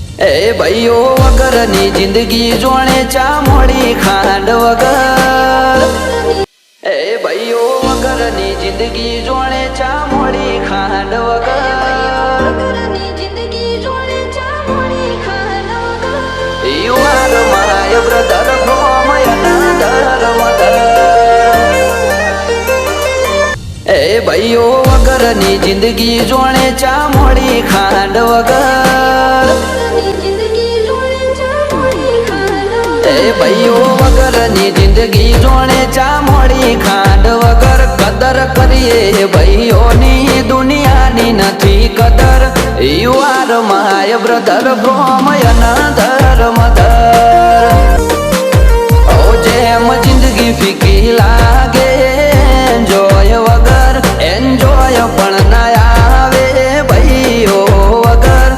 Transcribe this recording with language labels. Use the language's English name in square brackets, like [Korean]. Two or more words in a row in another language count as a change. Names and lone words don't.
[Gujarati] એ ભાઈઓ વગરની જિંદગી જાણે ચામોળી ખાંડ વગર। એ ભાઈઓ વગરની જિંદગી જાણે ચામોળી ખાંડ વગર। [English] You are my brother from another mother। [Gujarati] એ ભાઈઓ વગરની જિંદગી જાણે ચામોળી ખાંડ વગર। એ ભાઈઓ વગરની જિંદગી જાણે ચામોળી ખાંડ વગર। કદર કરીએ ભાઈઓ ની દુનિયા ની નથી કદર। [English] You are my brother from another mother। [Gujarati] ઓ જેમ જિંદગી ફીકી લાગે એન્જોય વગર। એન્જોય પણ ના આવે ભાઈઓ વગર।